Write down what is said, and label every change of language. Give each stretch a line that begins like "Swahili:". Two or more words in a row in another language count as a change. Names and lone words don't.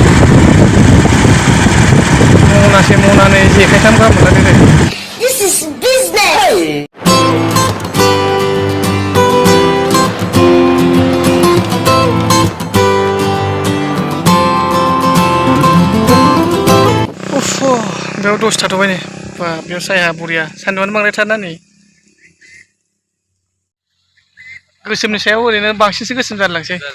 Bodo: मनासे मनानै जेखाइथाम गाहाम मोनलांदों नै
English: This is business!
Bodo: बेयाव दसे थाथ'बाय नै बा बेयाव साया बरिया सान्दुंआनो बांद्रायथारना नै गोसोमनि सायाव ओरैनो बांसिनसो गोसोम जालांसै